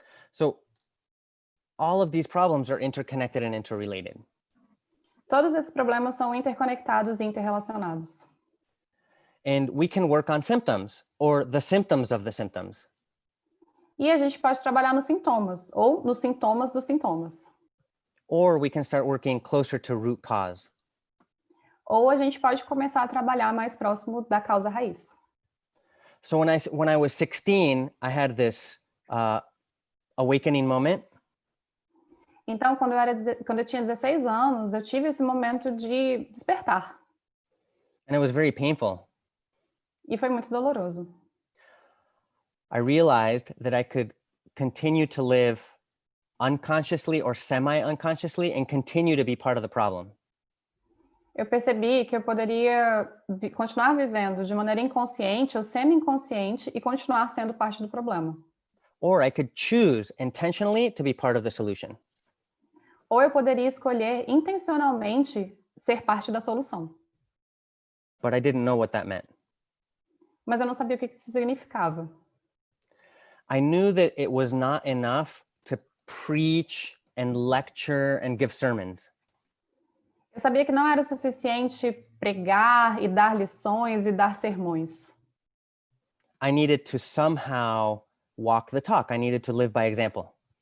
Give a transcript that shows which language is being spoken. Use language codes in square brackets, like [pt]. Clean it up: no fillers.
[en] So all of these problems are interconnected and interrelated. [pt] Todos esses problemas são interconectados e interrelacionados. [en] And we can work on symptoms or the symptoms of the symptoms. [pt] E a gente pode trabalhar nos sintomas ou nos sintomas dos sintomas. [en] Or we can start working closer to root cause. [pt] Ou a gente pode começar a trabalhar mais próximo da causa raiz. [en] So when I was 16, I had this awakening moment. [pt] Então, quando eu tinha 16 anos, eu tive esse momento de despertar. [en] And it was very painful. [pt] E foi muito doloroso. [en] I realized that I could continue to live unconsciously or semi-unconsciously and continue to be part of the problem. [pt] Eu percebi que eu poderia continuar vivendo de maneira inconsciente ou semi-inconsciente e continuar sendo parte do problema. [en] Or I could choose intentionally to be part of the solution. [pt] Ou eu poderia escolher intencionalmente ser parte da solução. [en] But I didn't know what that meant. [pt] Mas eu não sabia o que isso significava. [en] I knew that it was not enough to preach and lecture and give sermons. [pt] Eu sabia que não era suficiente pregar e dar lições e dar sermões. [en] I needed to somehow walk the talk. I needed to live by example.